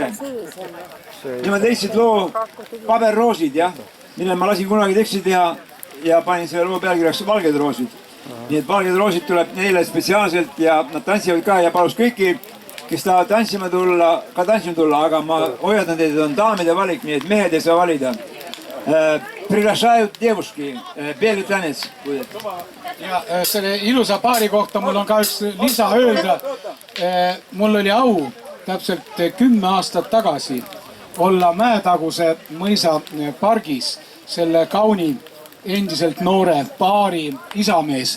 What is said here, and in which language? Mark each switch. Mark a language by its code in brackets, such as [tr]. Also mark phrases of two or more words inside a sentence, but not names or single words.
[et] Nemad leidsid loo Paberroosid, jah, mille ma lasin kunagi teksti teha ja panin selle loo pealkirjaks Valged roosid. Nii et Valged roosid tuleb neile spetsiaalselt ja nad tantsivad ka ja palus kõiki, kes tahavad tantsima tulla, aga ma hoiatan teid, et on daamide valik, nii et mehed ei saa valida. [ru] Приглашают девушки, белый танец будет. [et] Ja selle ilusa paari kohta mul on ka üks lisa öelda. Mul oli au täpselt 10 aastat tagasi olla Mäetaguse mõisa pargis selle kauni endiselt noore paari isamees.